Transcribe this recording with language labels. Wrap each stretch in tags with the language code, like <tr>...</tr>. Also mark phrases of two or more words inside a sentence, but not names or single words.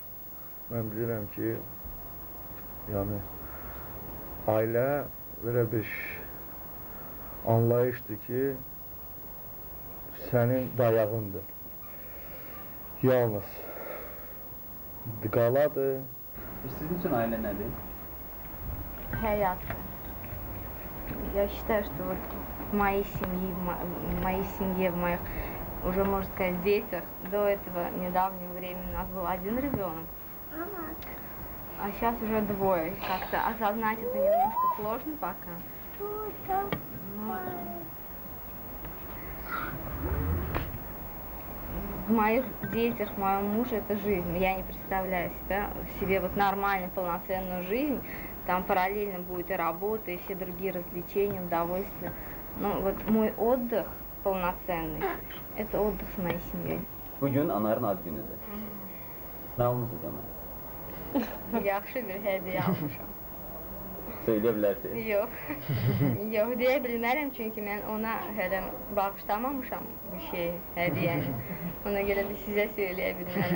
<az>Mən bilirəm ki, yəni, ailə belə bir anlayışdır ki, sənin dayağındır. Yalnız qaladır. Sizin üçün ailə nədir? Hayat.</az> <ru>Я считаю, что вот в моей семье, в моих, уже, можно сказать, детях, до этого недавнего времени у нас был один ребенок, а сейчас уже двое. Как-то осознать это немножко сложно пока. Но в моих детях, в моем муже это жизнь. Я не представляю себе вот нормальную, полноценную жизнь. Там параллельно будет и работа, и все другие развлечения, удовольствия. Но вот мой отдых полноценный, это отдых с моей семьей.</ru> <az>Bugün Anarın ad günüdür. Nə almışsınız ona? Yaxşı bir hediye almışam. Söyləyə bilərsin. Yox. Yox deyə bilmərəm, çünki mən ona hələ bağışlamamışam bu şeyi, hədiyəni. Ona görə də sizə söyləyə bilmərəm.</az>